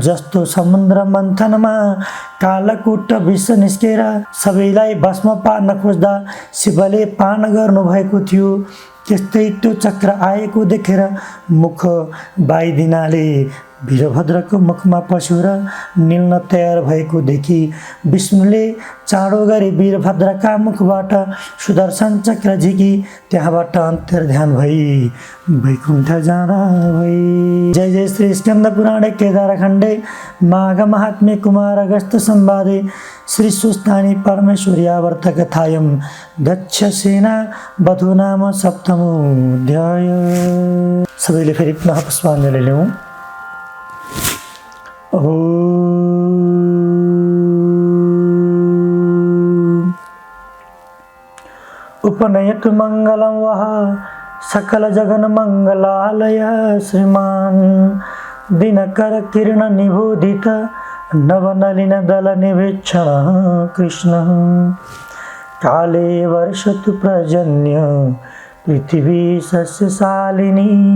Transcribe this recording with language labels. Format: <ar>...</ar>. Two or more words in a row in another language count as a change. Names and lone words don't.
<ne>जस्तो समुद्र मन्थनमा कालकुट विष निस्केर सबैलाई भस्म पार्न खोज्दा शिवले पान गर्नुभएको थियो, त्यस्तै त्यो चक्र आएको देखेर मुख बाइदिनाले वीरभद्रको मुखमा पस्यो र निल्न तयार भएको देखि विष्णुले चाँडो गरी वीरभद्रका मुखबाट सुदर्शन चक्र झिकी त्यहाँबाट अन्तर्ध्यान भई वैकुण्ठ जाँदा भई।</ne> <sa>जय जय श्री स्कन्द पुराणे केदारखण्डे माघ महात्म्ये कुमार अगस्त संवादे श्री सुस्थानी परमेश्वर्यावर्त कथायं दक्ष सेना वधु नाम सप्तमोऽध्याय।</sa> <ne>सबैले फेरि पुनः पुष्पाञ्जली लिउँ।</ne> <sa>उपनयतु मङ्गलं वः सकल जगन मङ्गलालय श्रीमान् दिनकर किरण निबोधित नवनलिन दल निवेक्षण कृष्ण काले वर्षतु पर्जन्य पृथिवी सस्यशालिनी</sa>